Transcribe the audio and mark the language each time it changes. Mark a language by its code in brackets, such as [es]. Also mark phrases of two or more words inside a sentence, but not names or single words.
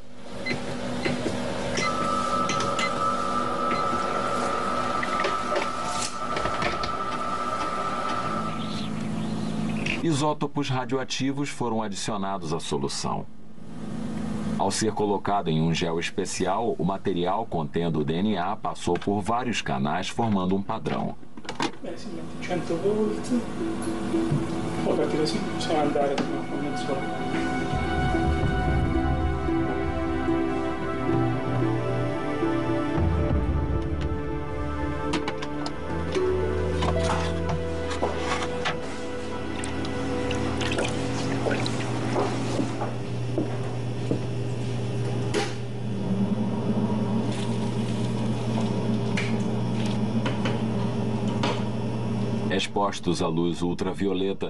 [pt] Isótopos radioativos foram adicionados à solução. Ao ser colocado em um gel especial, o material contendo o DNA passou por vários canais, formando um padrão. [it] Beh, si mette 100 volt, poi fatti così, possiamo andare con mezz'ora. [pt] Expostos à luz ultravioleta,